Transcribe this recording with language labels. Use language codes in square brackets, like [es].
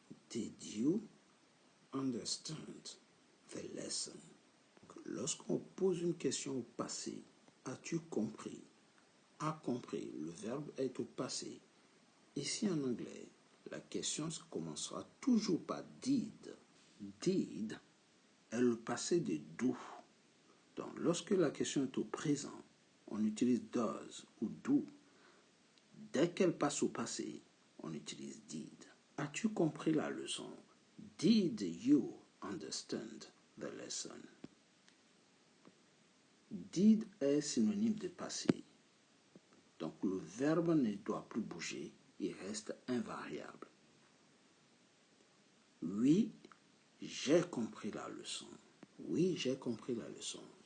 [en] Did you understand the lesson? [fr] Lorsqu'on pose une question au passé, as-tu compris? A compris, le verbe est au passé. Ici en anglais, la question commencera toujours par did. Did est le passé de do. Donc, lorsque la question est au présent, on utilise does ou do. Dès qu'elle passe au passé, on utilise did. As-tu compris la leçon? [en] Did you understand the lesson? [fr] Did est synonyme de passé. Donc, le verbe ne doit plus bouger, il reste invariable. Oui, j'ai compris la leçon. Oui, j'ai compris la leçon.